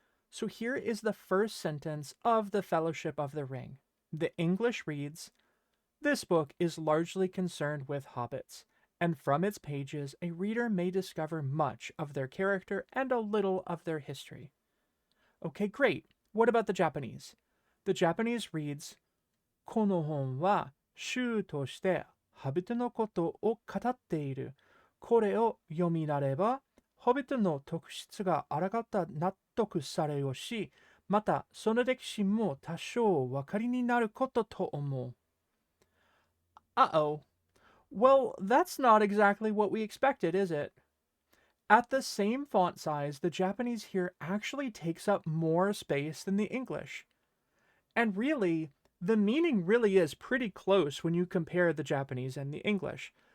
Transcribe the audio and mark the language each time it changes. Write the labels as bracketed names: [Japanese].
[English] So here is the first sentence of The Fellowship of the Ring. The English reads, "This book is largely concerned with hobbits, and from its pages a reader may discover much of their character and a little of their history." Okay, great. What about the Japanese? The Japanese reads, [Japanese] この本は衆としてホビットのことを語っている。これを読みなれば、ホビットの特質があらかた納得されるし、またその歴史も多少お分かりになることと思う。 [English] Uh-oh. Well, that's not exactly what we expected, is it? At the same font size, the Japanese here actually takes up more space than the English. And really, the meaning really is pretty close when you compare the Japanese and the English.